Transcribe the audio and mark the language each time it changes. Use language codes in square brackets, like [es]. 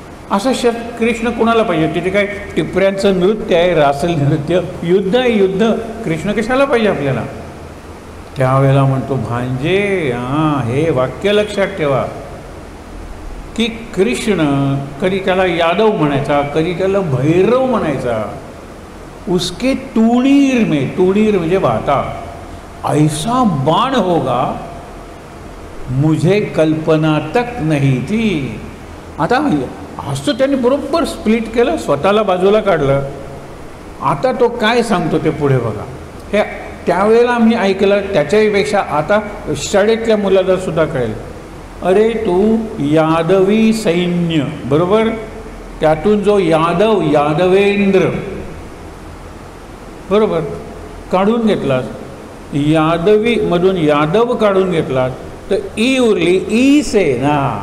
[mr] असं कृष्ण कोणाला पाहिजे? तिथे काय टिपऱ्यांचं नृत्य आहे, रासल नृत्य, युद्ध आहे, युद्ध. कृष्ण कशाला पाहिजे आपल्याला? त्यावेळेला म्हणतो भांजे, हे वाक्य लक्षात ठेवा की कृष्ण कधी त्याला यादव म्हणायचा, कधी त्याला भैरव म्हणायचा. [hi] उसके तुणीर में, [mr] तुणीर म्हणजे वाता, [hi] ऐसा बाण होगा मुझे कल्पना तक नहीं थी. [mr] आता असं त्यांनी बरोबर स्प्लिट केलं, स्वतःला बाजूला काढलं. आता तो काय सांगतो ते पुढे बघा. हे त्यावेळेला आम्ही ऐकलं, त्याच्यापेक्षा आता शाळेतल्या मुलाला सुद्धा कळेल. अरे तू यादवी सैन्य, बरोबर, त्यातून जो यादव, यादवेंद्र, बरोबर, काढून घेतलास, यादवीमधून यादव काढून घेतलास, तर ई उरली ई सेना.